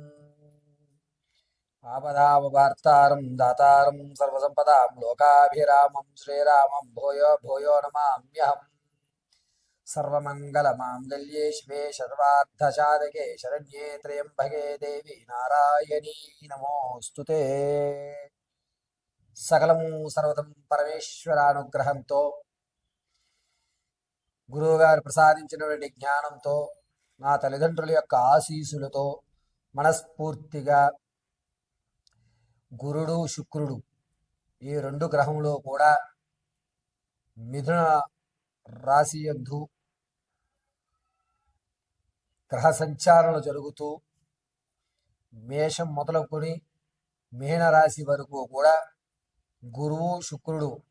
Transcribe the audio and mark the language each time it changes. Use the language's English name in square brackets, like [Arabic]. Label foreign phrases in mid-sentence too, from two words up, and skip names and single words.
[Sanskrit] आपदामवार्तारं दातारं सर्वसम्पदां लोकाभिरामं श्रीरामं भूयो भूयो नमाम्यहम्। सर्वमङ्गलमाङ्गल्ये शिवे सर्वार्थसाधके शरण्ये त्र्यम्बके देवी नारायणी नमोऽस्तु ते। [Telugu] సకలము సర్వతం పరమేశ్వరానుగ్రహంతో గురువుగారు ప్రసాదించినటువంటి జ్ఞానంతో నా తల్లిదండ్రుల యొక్క ఆశీస్సులతో మనస్ఫూర్తిగా గురుడు శుక్రుడు ఈ రెండు గ్రహంలో కూడా మిథున రాశి యందు గ్రహ సంచారణలు జరుగుతూ మేషం మొదలుకొని మీనరాశి వరకు కూడా గురువు శుక్రుడు